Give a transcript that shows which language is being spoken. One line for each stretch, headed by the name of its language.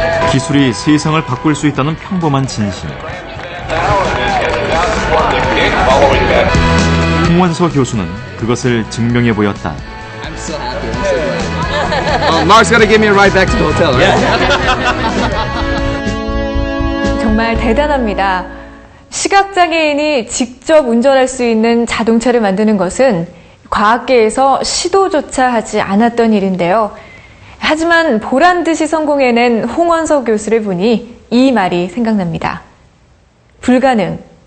Korean: 기술이 세상을 바꿀 수 있다는 평범한 진실. 홍원서 교수는 그것을 증명해 보였다.
English: Mark's gonna give me a ride back to the hotel, right?
Korean: 정말 대단합니다. 시각장애인이 직접 운전할 수 있는 자동차를 만드는 것은 과학계에서 시도조차 하지 않았던 일인데요. 하지만 보란듯이 성공해낸 홍원서 교수를 보니 이 말이 생각납니다. 불가능.